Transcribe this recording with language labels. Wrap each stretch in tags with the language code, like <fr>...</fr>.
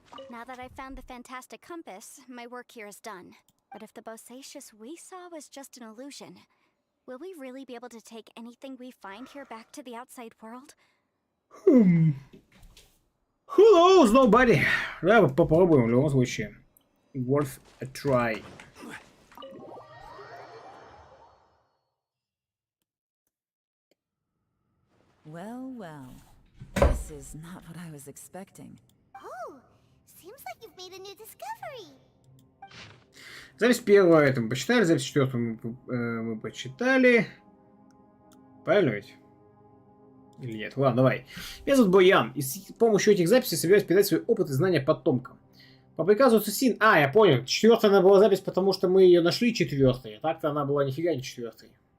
<en>Now that I've found the fantastic compass, my work here is done. But if the Bosacious we saw was just an illusion, will we really be able to take anything we find here back to the outside world? Who knows? Nobody.</en> <ru>Давай попробуем в любом случае.</ru> <en>Worth a try. Well, well. This is not what I was expecting. Oh, seems like you've made a new discovery.</en> <ru>Запись первую это мы почитали, запись четвертую мы почитали. Правильно ведь? Или нет? Ладно, давай. Меня зовут Боян, и с помощью этих записей собираюсь передать свой опыт и знания потомкам. По приказу Цусин... А, я понял. Четвертая она была запись, потому что мы ее нашли четвертой. А так-то она была нифига не четвертой.</ru>